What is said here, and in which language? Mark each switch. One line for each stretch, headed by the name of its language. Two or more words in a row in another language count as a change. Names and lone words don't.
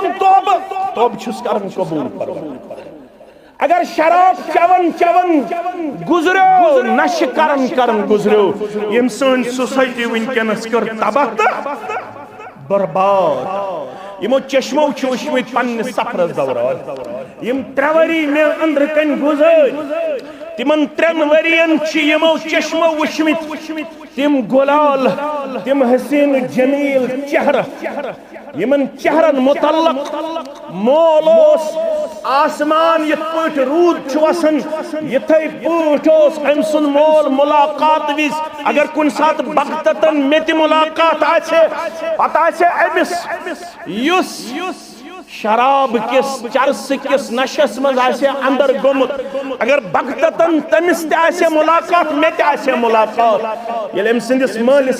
Kashmiri: तोब छुस करन कबूल परवरदिगार अगर शराब चवन गुजरो नश करन गुजरो यम सन सोसाइटी वनकनस कर तबाह बर्बाद यमो चश्मो वुचमित पन्ने सफरस दौरान यम 3 वरी मे अंदर कन गुजर तिमन 3 वरियन यमो चश्मो वुचमित तिम गुलाल तिम हसीन जमील चेहरा यमन चेहरन मुतल्लक मोलोस आसमान ये पट रूद वसन ये पट अम सुन मोल मुलाकात विज अगर कुन सात बगतन मे मुलाकात पता अमिस शराब किस चरस किस नशस मज अंदर गोमुत अगर बगतन तमिस ते मुलाकात मे ते मुलाकात ये अम सिंदिस मालिस